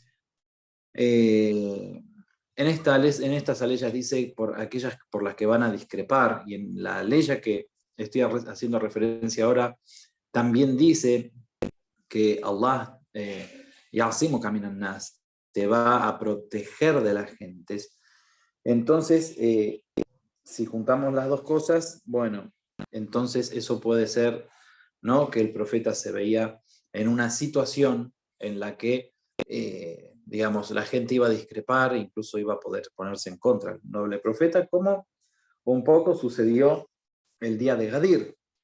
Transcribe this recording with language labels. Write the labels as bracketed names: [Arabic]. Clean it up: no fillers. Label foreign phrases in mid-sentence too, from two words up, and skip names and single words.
[Spanish] En estas leyes dice por aquellas por las que van a discrepar, y en la ley que estoy haciendo referencia ahora también dice que [Arabic] الله يعصمك من الناس, [Spanish] te va a proteger de las gentes. Entonces, si juntamos las dos cosas, bueno, entonces eso puede ser, ¿no?, que el profeta se veía en una situación en la que digamos, la gente iba a discrepar, incluso iba a poder ponerse en contra del noble profeta, como un poco sucedió el día de Gadir.